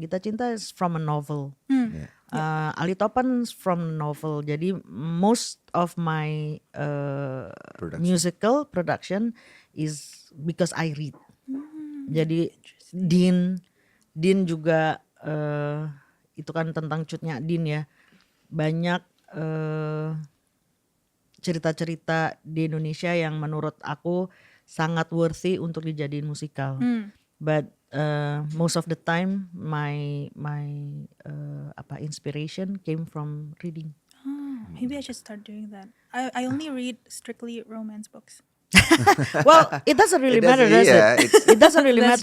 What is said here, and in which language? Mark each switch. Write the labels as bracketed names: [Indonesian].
[English] Gita Cinta is from a novel. Ali Topan from novel. [Indonesian] Jadi [English] most of my musical production is because I read. [Indonesian] Jadi Din juga itu kan tentang Cut Nyak Din ya. Banyak cerita-cerita di Indonesia yang menurut aku sangat worthy untuk dijadiin musikal. [English] But most of the time my inspiration came from reading. Maybe I should start doing that. I only read strictly romance books. Well, it doesn't really matter, does [Indonesian] Iya, [English] it? It doesn't really That's